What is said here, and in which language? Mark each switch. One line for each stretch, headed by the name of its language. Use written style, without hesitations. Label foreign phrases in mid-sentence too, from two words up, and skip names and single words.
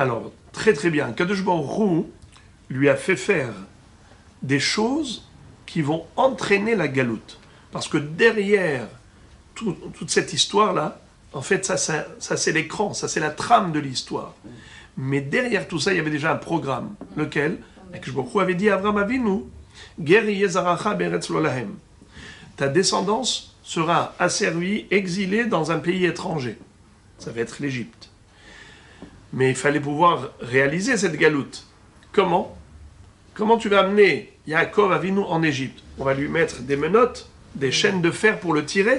French: Alors, très très bien,
Hebrew: קדוש ברוך הוא
French: lui a fait faire des choses qui vont entraîner la galoute. Parce que derrière toute cette histoire-là, en fait, ça c'est l'écran, ça c'est la trame de l'histoire. Mais derrière tout ça, il y avait déjà un programme, lequel,
Hebrew: קדוש ברוך הוא
French: avait dit à Avraham Avinu,
Hebrew: גר יזרעך בארץ לא להם.
French: Ta descendance sera asservie, exilée dans un pays étranger. Ça va être l'Égypte. Mais il fallait pouvoir réaliser cette galoute. Comment? Comment tu vas amener Yaakov Avinu en Égypte? On va lui mettre des menottes, des chaînes de fer pour le tirer.